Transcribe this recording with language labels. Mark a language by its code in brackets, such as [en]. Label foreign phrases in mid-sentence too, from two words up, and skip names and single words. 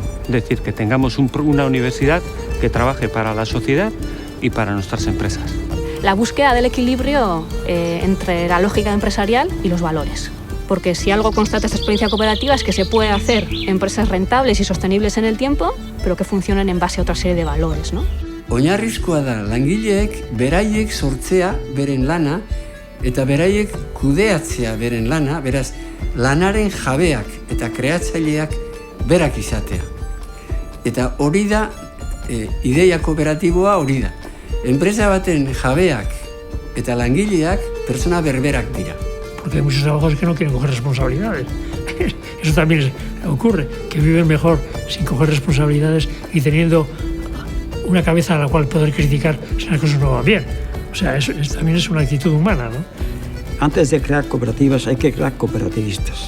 [es] Es decir, que tengamos una universidad que trabaje para la sociedad y para nuestras empresas. La búsqueda del equilibrio entre la lógica empresarial y los valores. Porque si algo constata esta experiencia cooperativa es que se puede hacer empresas rentables y sostenibles en el tiempo, pero que funcionen en base a otra serie de valores, ¿no? [eu] Oinarrizkoa da langileek beraiek sortzea beren lana eta beraiek kudeatzea beren lana, beraz, lanaren jabeak eta kreatzaileak berak izatea. Eta hori da, ideia kooperatiboa hori da. Enpresa baten jabeak eta langileak persona berberak dira. [es] Porque hay muchos trabajadores que no quieren coger responsabilidades. Eso también ocurre, que viven mejor sin coger responsabilidades y teniendo una cabeza a la cual poder criticar si las cosas no van bien. O sea, eso también es una actitud humana, ¿no? Antes de crear cooperativas hay que crear cooperativistas.